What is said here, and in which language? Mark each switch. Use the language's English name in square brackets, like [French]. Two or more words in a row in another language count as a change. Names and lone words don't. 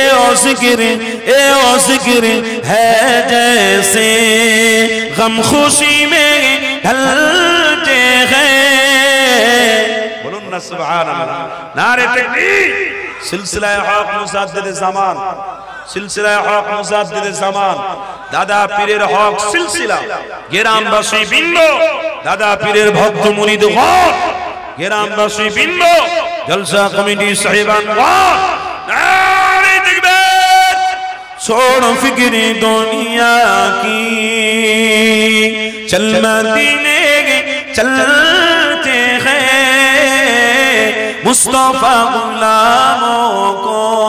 [Urdu] او ذکر ہے جیسے غم خوشی میں ڈھلتے ہیں بولنا سبحان اللہ نعرہ تکبیر سلسلہ حق مجدد زمان سلسلہ حق مجدد زمان [Bangla] দাদা পীরের হক সিলসিলা গ্রামবাসী বৃন্দ দাদা পীরের ভক্ত মুরিদ গণ গ্রামবাসী বৃন্দ জলসা কমিটি সাহেবান গণ [Urdu] چھوڑ فکر دنیا کی چل مدینے چلتے ہیں مصطفیٰ غلاموں کو